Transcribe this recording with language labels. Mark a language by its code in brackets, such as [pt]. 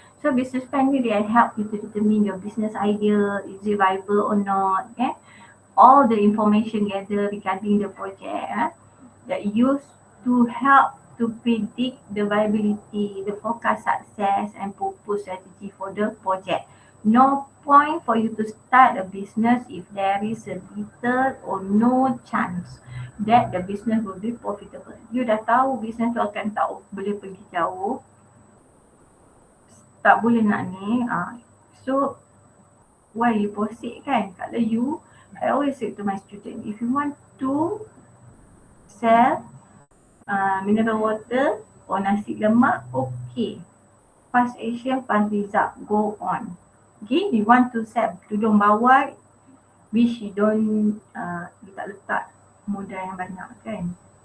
[en] So business plan [ms] ni dia [en] help you to determine your business idea, is it viable or not, all the information gathered regarding the project that used to help to predict the viability, the forecast success and propose strategy for the project. No point for you to start a business if there is a little or no chance that the business will be profitable. [ms] You dah tahu business tu akan tak boleh pergi jauh, tak boleh nak ni, [en] so why you proceed [ms] kan? Kalau [en] you, I always say to my student, if you want to sell mineral water or nasi lemak, okay, Fast Asia, Fast Result, go on. Okay, you want to sell tudung bawah, which you don't, you [ms] tak letak modal yang banyak kan.